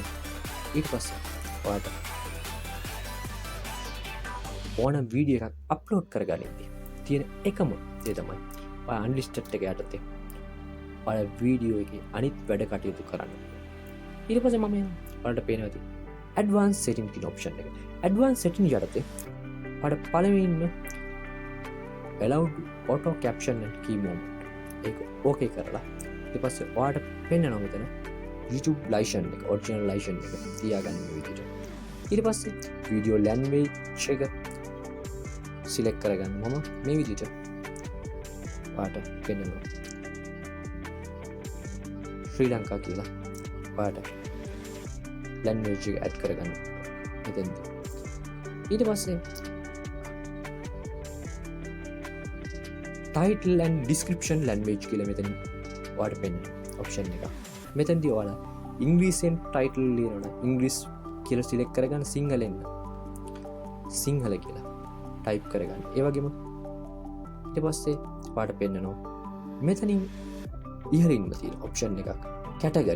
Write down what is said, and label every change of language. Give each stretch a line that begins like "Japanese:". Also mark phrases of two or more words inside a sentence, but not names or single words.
Sinhala: ඊට පස්සේ ඔයාලට ඕන වීඩියෝ එකක් අප්ලෝඩ් කරගන්නදී තියෙන එකම දේ තමයි ඔයා unlisted එක යටතේ ඔයාලා වීඩියෝ එකේ අනිත් වැඩ කටයුතු කරන්න. ඊට පස්සේ මම ඔයාලට පේනවා ඇති
English: advanced setting
Sinhala: කියන option එක.
English: advanced setting
Sinhala: යටතේ ඔයාලට පළවෙනි ඉන්න
English: allowed auto caption and key moment
Sinhala: ඒක ඕකේ කරලා ඊට පස්සේ ඔයාලට පෙන්නනවා මෙතන YouTube license එක
English: original license
Sinhala: එක තියාගන්න මේ විදිහට. ඊට පස්සේ
English: video language
Sinhala: එක select කරගන්න මම මේ විදිහට ඔයාලට පෙන්නනවා ශ්‍රී ලංකා කියලා ඔයාලට language එක add කරගන්න මෙතනදී. ඊට පස්සේ
English: title and description language
Sinhala: කියලා මෙතන ඔයාලට පෙන්නන option එක. මෙතනදී ඔයාලා ඉංග්‍රීසියෙන් title ලියනවා ඉංග්‍රීසි කියලා select කරගන්න සිංහලෙන් සිංහල කියලා type කරගන්න. ඒ වගේම ඊට පස්සේ ඔයාලට පෙන්නනවා මෙතනින් ඉහළින්ම තියෙන option එකක් category.